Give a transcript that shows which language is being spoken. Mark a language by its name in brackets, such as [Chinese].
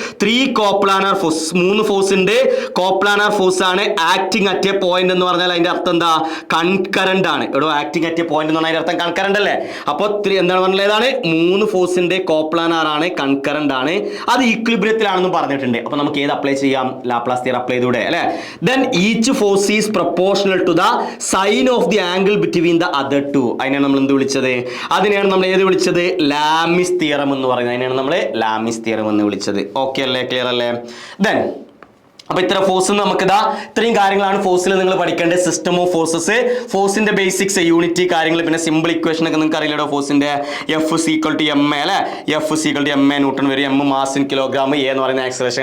[Malayalam] 3 coplanar force, 3 force ഉണ്ട്. Coplanar force ആണ് acting at A point എന്ന് പറഞ്ഞാൽ അതിന്റെ അർത്ഥം എന്താ? കൺകറന്റ് ആണ്. എടോ, ആക്ടിംഗ് അറ്റ് എ പോയിന്റ് എന്ന് പറഞ്ഞാൽ അതിന്റെ അർത്ഥം കൺകറന്റ് അല്ലേ? അപ്പോൾ എന്താണ് പറഞ്ഞത്? ഏതാണ്? 3 ഫോഴ്സിന്റെ കോപ്ലാനാർ ആണ്, കൺകറന്റ് ആണ്, അത് ഈക്വിലിബ്രിയത്തിലാണെന്ന് പറഞ്ഞിട്ടുണ്ട്. അപ്പൊ നമുക്ക് ഏത് അപ്ലൈ ചെയ്യാം? ലാപ്ലാസ് തിയറം അപ്ലൈ ചെയ്തൂടെ അല്ലെ? [English] Then each force is proportional to the sine of the angle between the other two. [Malayalam] അതിനെയാണ് നമ്മൾ എന്ത് വിളിച്ചത്? അതിനെയാണ് നമ്മൾ ഏത് വിളിച്ചത്? ലാമിസ് തിയറം എന്ന് പറയുന്നത്. അതിനെയാണ് നമ്മൾ ലാമിസ് തിയറം എന്ന് വിളിച്ചത്. ഓക്കെ അല്ലേ? ക്ലിയർ അല്ലേ? Then അപ്പൊ ഇത്ര ഫോഴ്സ് നമുക്ക് ഇത്രയും കാര്യങ്ങളാണ് ഫോഴ്സിൽ നിങ്ങൾ പഠിക്കേണ്ടത്. സിസ്റ്റം ഓഫ് ഫോഴ്സസ്, ഫോഴ്സിന്റെ ബേസിക്സ്, യൂണിറ്റി കാര്യങ്ങൾ, പിന്നെ സിമ്പിൾ ഇക്വേഷൻ ഒക്കെ നിങ്ങൾക്ക് അറിയില്ലടോ. ഫോഴ്സിന്റെ F equal to M A അല്ലെ, F equal to M A newton വരും, M mass in kilogram, A എന്ന് പറയുന്ന ആക്സലറേഷൻ.